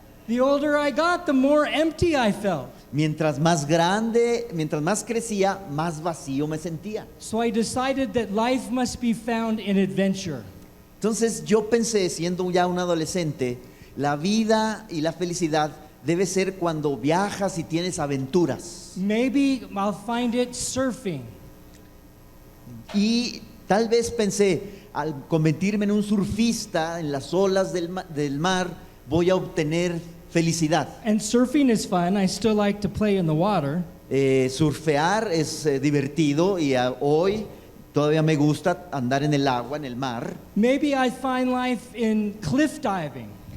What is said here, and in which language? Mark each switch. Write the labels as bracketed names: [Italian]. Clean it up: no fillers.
[English] The older I got, the more empty I felt. [Spanish] Mientras más grande, mientras más crecía, más vacío me sentía. [English] So I decided that life must be found in adventure. [Spanish] Entonces yo pensé, siendo ya un adolescente, la vida y la felicidad debe ser cuando viajas y tienes aventuras. [English] Maybe I'll find it surfing. [Spanish] Y tal vez pensé, al convertirme en un surfista en las olas del mar, voy a obtener felicidad. [English] And surfing is fun. I still like to play in the water. [Spanish] Surfear es divertido y hoy todavía me gusta andar en el agua, en el mar. [English] Maybe I find life in cliff diving.